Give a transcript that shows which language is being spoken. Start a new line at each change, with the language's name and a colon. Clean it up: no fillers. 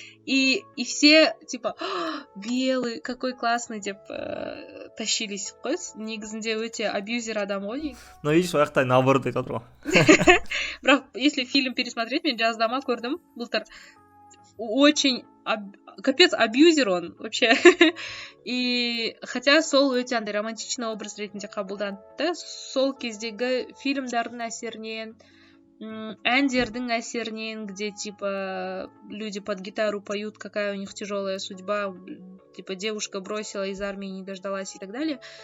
Russian: И все типа белый, какой классный
Kazakh: деп
Russian: тащились
Kazakh: ғой. Негізінде өте абьюзер адам ғой.
Russian: Но видишь,
Kazakh: ояқта
Russian: наоборот
Kazakh: айтып отыр ғой. Бірақ
Russian: если фильм пересмотреть,
Kazakh: мен жаздама көрдім былтыр.
Russian: очень капец абьюзер он вообще. И хотя
Kazakh: сол өте андай
Russian: романтичный образ
Kazakh: ретінде қабылданды да, сол кездегі фильмдардың әсерінен, әндердің әсерінен,
Russian: где типа люди под гитару поют, какая у них тяжелая судьба, типа девушка бросила из армии, не дождалась и так далее.